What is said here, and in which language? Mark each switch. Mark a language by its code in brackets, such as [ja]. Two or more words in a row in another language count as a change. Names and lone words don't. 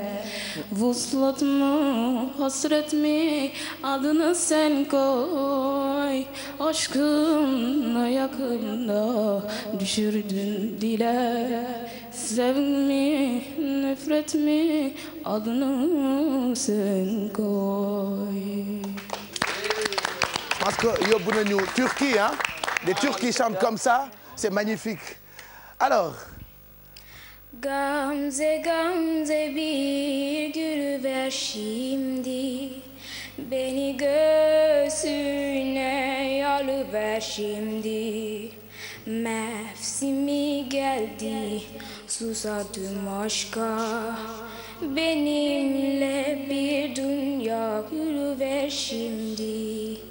[tr] Vuslat mı, hasret mi, adını sen koy. Aşkınla yakında düşürdün dile. Sevgi mi, nefret mi, adını sen koy. [fr] Parce que [wo] yóbbu nañu [fr] Turquie, hein? Les Turcs qui chantent comme ça, c'est magnifique. Alors. [tr] Gamze gamze bir gül ver şimdi, beni göğsüne yalıver şimdi. Mevsimi geldi, susadım aşka, benimle bir dünya yürüver şimdi.